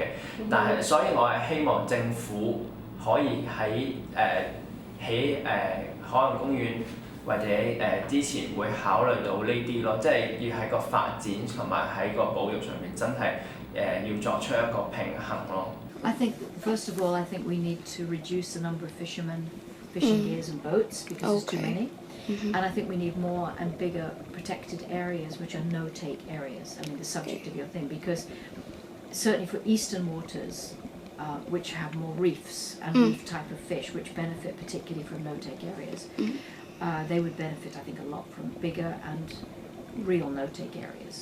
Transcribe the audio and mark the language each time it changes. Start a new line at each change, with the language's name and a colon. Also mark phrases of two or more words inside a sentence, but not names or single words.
Cantonese: 但係所以我係希望政府可以喺海洋公園或者之前會考慮到呢啲咯，即係要喺個發展同埋喺個保育上面真係要作出一個平衡咯。
English: I think first of all, I think we need to reduce the number of fishermen, fishing gears and boats because there's too many. And I think we need more and bigger protected areas which are no-take areas. I mean the subject of your thing, because certainly for eastern waters, which have more reefs and reef type of fish which benefit particularly from no-take areas, they would benefit I think a lot from bigger and real no-take areas.